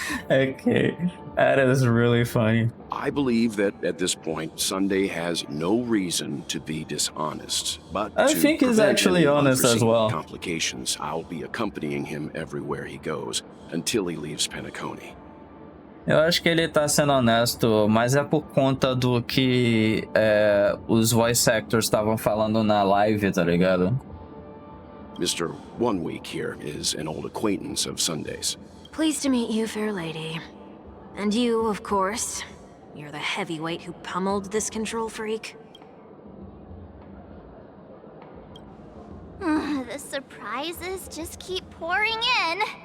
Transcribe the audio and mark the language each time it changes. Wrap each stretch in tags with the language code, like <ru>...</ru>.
<en>Okay, that is really funny. I believe that at this point, Sunday has no reason to be dishonest, but I think he's actually honest as well. Complications, I'll be accompanying him everywhere he goes until he leaves Penacony.</en> <pt>Eu acho que ele tá sendo honesto, mas é por conta do que os voice actors estavam falando na live, tá ligado?</pt> <en>Mr. 1 Week here is an old acquaintance of Sunday's. Pleased to meet you, fair lady. And you, of course. You're the heavyweight who pummeled this control freak. The surprises just keep pouring in.</en>